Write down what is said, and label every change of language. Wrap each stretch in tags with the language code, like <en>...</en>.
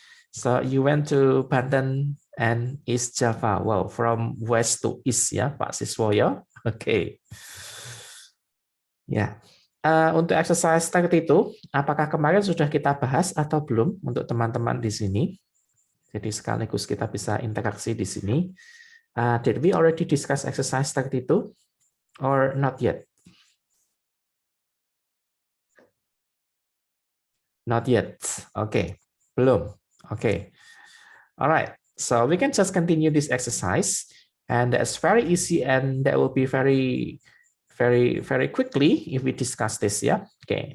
<en>So you went to Banten and East Java. Wow, from west to east ya Pak Siswoyo.</en> <id>Oke. Ya. Untuk exercise 32, apakah kemarin sudah kita bahas atau belum untuk teman-teman di sini? Jadi sekaligus kita bisa interaksi di sini.</id> <en>Did we already discuss exercise 32 or not yet? Not yet. Okay,</en> <id>belum.</id> <en>Okay. All right. So we can just continue this exercise, and that's very easy, and that will be very quickly if we discuss this. Yeah. Okay.</en>